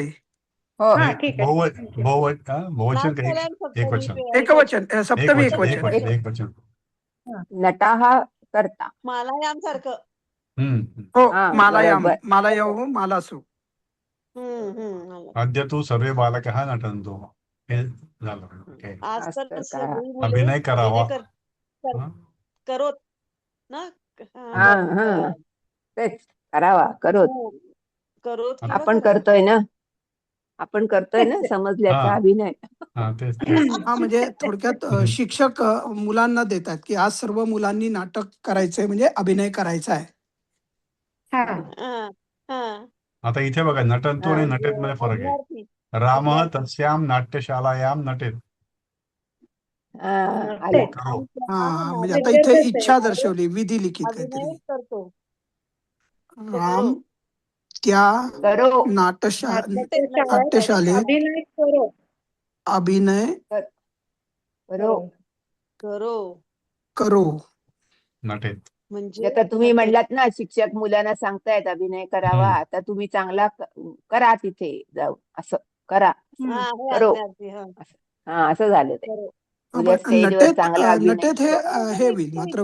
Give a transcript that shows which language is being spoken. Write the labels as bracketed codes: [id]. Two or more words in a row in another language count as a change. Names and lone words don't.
[mr] हो हा ठीक आहे. बहुवचन का नाटकला एक सप्तमी वचन एकवचन सप्तमी एक एकवचन. वचन एक वचन नटाहा करता. मालायाम सारखं. हो हा, मालायाम बरोबर. [sa] मालायाम मालासू. [mr] आलं. [sa] अद्य तू सर्वे बालकः नटन्तु [mr] हे झालं [sa] Okay. [mr] आज तर असं का? सगळी मुले अभिनय करावा. कर- करोत ना. हा हा तेच करावा करोत. हो. करोत किंवा आपण करावा. करतोय ना, आपण करतोय ना समजल्याचा हा. अभिनय. तेच हा म्हणजे थोडक्यात शिक्षक मुलांना देतात की आज सर्व मुलांनी नाटक करायचंय म्हणजे अभिनय करायचा आहे. हा हा, हा. आता इथे बघा नटंतू आणि हा. नटेत मध्ये फरक आहे. अज्ञार्थी. रामः अज्ञार्थी. [sa] तस्यां नाट्यशालायां नटेत. [mr] हा, नटेत. आलं. करो. हा म्हणजे आता इथे विद्यार्थ्याचं आहे. इच्छा दर्शवली विधी लिखित अभिनय काहीतरी. करतो. राम त्या करो नाट्यशालेत अभिनय करो. अभिनय करो. करो करो. नटेत. म्हणजे आता तुम्ही नटेत. म्हणलात ना शिक्षक मुलांना सांगतायत अभिनय करावा, आता तुम्ही चांगला करा तिथे जाऊ, असं करा, हा, हे करो. अज्ञार्थी. हा, हा असं झालं ते. करो. उद्या पण स्टेजवर चांगला अभिनय नटेत हे होईल मात्र